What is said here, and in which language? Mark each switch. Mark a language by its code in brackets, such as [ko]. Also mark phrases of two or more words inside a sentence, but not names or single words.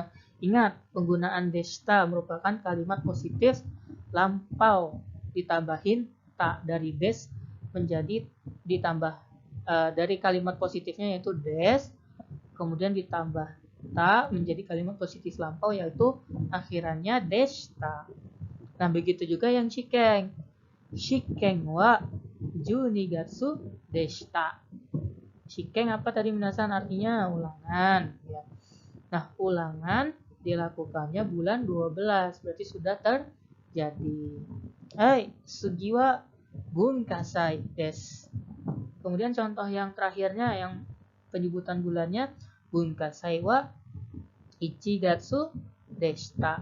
[id] Ingat, penggunaan deshita merupakan kalimat positif lampau ditambahin ta, dari des menjadi ditambah dari kalimat positifnya yaitu des, kemudian ditambah ta menjadi kalimat positif lampau yaitu akhirannya deshita. Nah, begitu juga yang shiken. [ja] 試験は十二月でした. [id] Shiken apa tadi minasan? Artinya ulangan ya. Nah, ulangan dilakukannya bulan 12, berarti sudah terjadi. [ja] 次は文化祭です. [id] Kemudian contoh yang terakhirnya yang penyebutan bulannya [ja] 文化祭は一月でした.